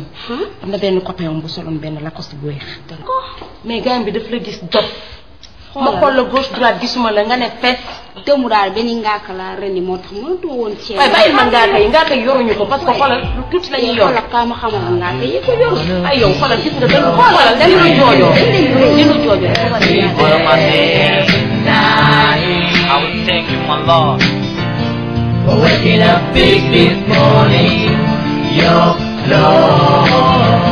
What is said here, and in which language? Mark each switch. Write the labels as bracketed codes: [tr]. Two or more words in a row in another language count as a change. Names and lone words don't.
[wo] am na benn copain bu soloon benn Lacoste bu weex. mais gaañ bi daf la gis jot. ma xool [fr] la gauche droite [wo] gisuma la nga ne fes. demu daal benn ngaaka laa rendi moo tax mënatoo woon ceeb. waaye bàyyi man ngaaka yi yoruñu ko [fr] parce que [wo] xoolal lu tuuti la ñuy yor. xoolal kaa ma xamal ngaaka yi ko yor. ay yow xoolal gis nga benn xoolal dañu la joojoo. dañu la joojoo [en] I would thank you, my Lord, for waking up big this morning. Your Lord.